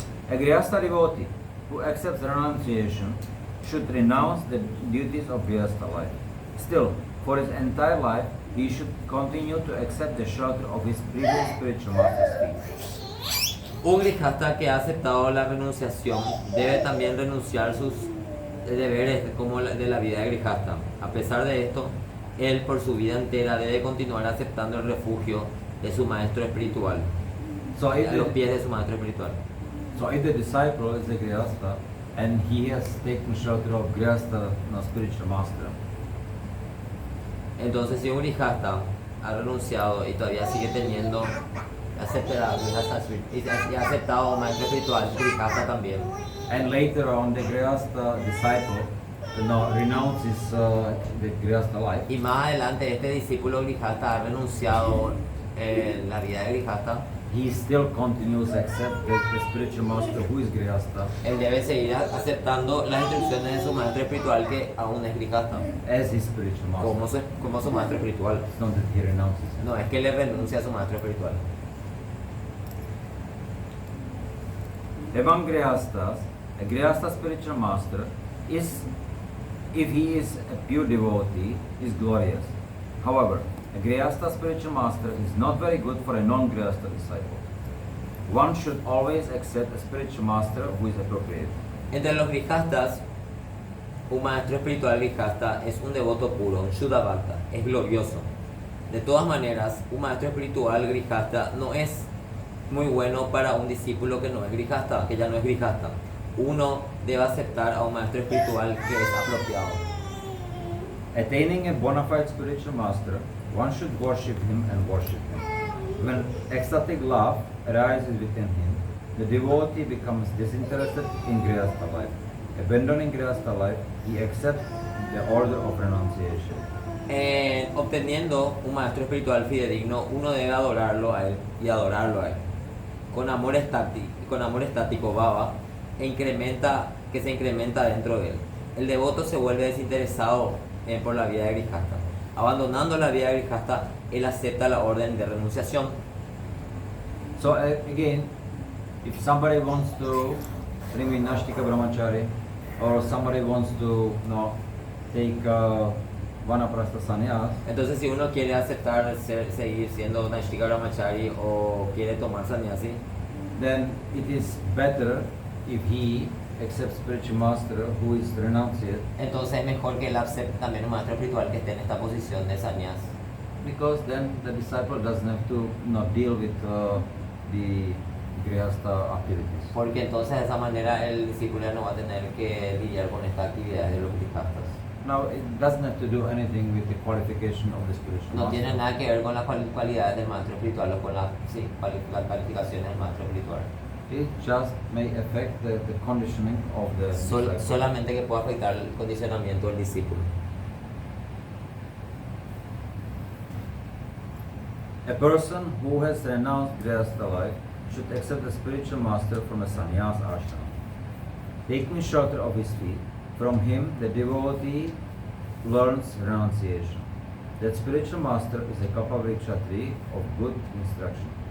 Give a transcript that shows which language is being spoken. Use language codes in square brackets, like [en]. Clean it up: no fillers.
[en] A Grihastha devotee who accepts renunciation should renounce the duties of Grihastha life. Still, for his entire life, he should continue to accept the shelter of his previous spiritual master's feet. [es] Un grihasta que ha aceptado la renunciación debe también renunciar sus deberes como de la vida de grihasta. A pesar de esto, él por su vida entera debe continuar aceptando el refugio de su maestro espiritual, [en] So if [es] a los [en] the, [es] pies de su maestro espiritual. [en] so if the disciple is a Grihastha and he has taken shelter of Grihastha spiritual master, [es] Entonces, si un grihasta ha renunciado y todavía sigue teniendo y ha aceptado a un maestro espiritual, grihasta también. [en] and later on the Grihastha disciple renounces the Grihastha life, [es] Y más adelante este discípulo grihasta ha renunciado la vida de grihasta, [en] he still continues to accept the spiritual master who is Grihastha [es] él debe seguir aceptando las instrucciones de su maestro espiritual que aún es grihasta, [en] as his spiritual master. [es] como su maestro espiritual. [en] It's not that he renounces him. [es] No es que le renuncia a su maestro espiritual. [en] Among Grihasthas, a Grihastha spiritual master is, if he is a pure devotee, is glorious. However, a Grihastha spiritual master is not very good for a non-Grihastha disciple. One should always accept a spiritual master who is appropriate. [es] Entre los grihastas, un maestro espiritual grihasta es un devoto puro, un Shuddha-bhakta, es glorioso. De todas maneras, un maestro espiritual grihasta no es muy bueno para un discípulo que no es grihasta, que ya no es grihasta. Uno debe aceptar a un maestro espiritual que es apropiado. [en] Attaining a bona fide spiritual master, one should worship him and worship him. When ecstatic love arises within him, the devotee becomes disinterested in Grihastha life. Abandoning Grihastha life, he accepts the order of renunciation. [es] Obteniendo un maestro espiritual fidedigno, uno debe adorarlo a él y adorarlo a él. Con amor estático bhava, que se incrementa dentro de él. El devoto se vuelve desinteresado por la vida de grihasta. Abandonando la vida de grihasta, él acepta la orden de renunciación. [en] So again, if somebody wants to remain Nashtika Brahmachari, or somebody wants to take Vanaprastha sannyas, [es] Entonces, si uno quiere aceptar seguir siendo Naishtika Brahmachari o quiere tomar sannyasi, [en] then it is better if he accepts spiritual master who is renunciate, [es] entonces es mejor que él acepte también un maestro espiritual que esté en esta posición de sannyas. [en] because then the disciple doesn't have to deal with the Grihastha activities. [es] Porque entonces de esa manera el discípulo ya no va a tener que lidiar con estas actividades de los grihastas. [en] Now it doesn't have to do anything with the qualification of the spiritual [es] No [en] master. [es] tiene nada que ver con las cualidades del maestro espiritual o con las calificaciones del maestro espiritual. [en] It just may affect the conditioning of the disciple. [es] Solamente que puede afectar el condicionamiento del discípulo. [en] A person who has renounced Grihastha life should accept the spiritual master from a sannyas ashram. Taking shelter of his feet, from him the devotee learns renunciation. That spiritual master is a Kapavriksha tree of good instruction.